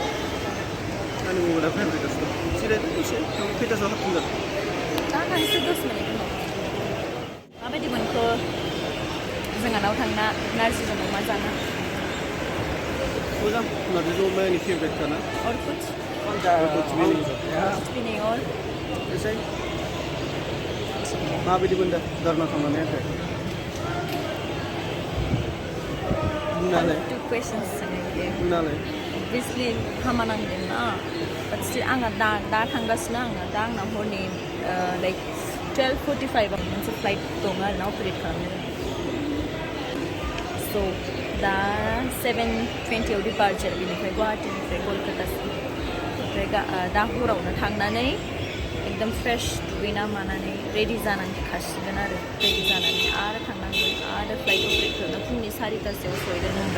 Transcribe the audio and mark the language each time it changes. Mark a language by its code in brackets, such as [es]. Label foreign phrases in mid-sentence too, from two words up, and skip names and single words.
[brx] आंनि मबाइला फैगासिनो दं जिरायदो दसे खैथासोआव हाबफिनगोन दा थांसै 10 मिनिट उनाव माबायदि मोनखो जोंहानाव थांना नारजिजों अमा जाना मोजां नारजिजों अमाया फेभरेट खाना [hi] और कुछ कुछ भी नहीं और [brx] एसे माबायदि मोनदों दारना थांनानै आंखौ बुंनालाय [en] two questions [brx] बुंनालाय obviously हामा नांदों ना [en] but still [brx] आंहा दा थांगासिनो दा आंना हरनि like 12:45 आव मोनसे फ्लाइट दङ आरोना अपारेट खालामनो स' दा 7:20 आव डिपार्चार बेनिफ्राय गुवाहाटीनिफ्राय कलकातासिम ओमफ्राय दा हरावनो थांनानै एकदम फ्रेश दुगैना मानानै रेडि जानानै खासिगोन आरो रेडि जानानै आरो थांनांगोन आरो [en] flight operate [brx] खालामना फुंनि 4टासोआव सहैगोन